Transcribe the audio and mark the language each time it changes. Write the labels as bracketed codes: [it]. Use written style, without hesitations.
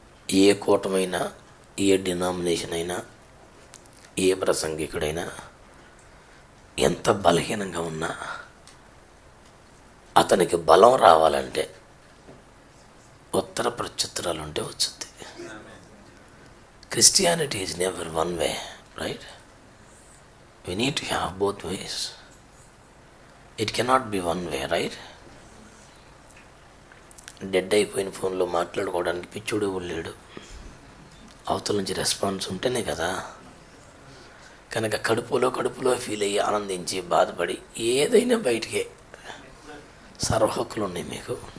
[te] ఏ కూటమైనా, ఏ denomination అయినా, ఏ ప్రసంగికుడైనా ఎంత బలహీనంగా ఉన్నా అతనికి బలం రావాలంటే ఉత్తర ప్రత్యుత్తరాలు ఉంటే వచ్చుద్ది. [en] Christianity is never one way, right? We need to have both ways. It cannot be one way, right? [te] Dead అయిపోయిన ఫోన్లో మాట్లాడుకోవడానికి పిచ్చుడు లేడు. అవతల నుంచి రెస్పాన్స్ ఉంటేనే కదా. కనుక కడుపులో ఫీల్ అయ్యి ఆనందించి బాధపడి ఏదైనా బయటికే సర్వ హక్కులు ఉన్నాయి మీకు.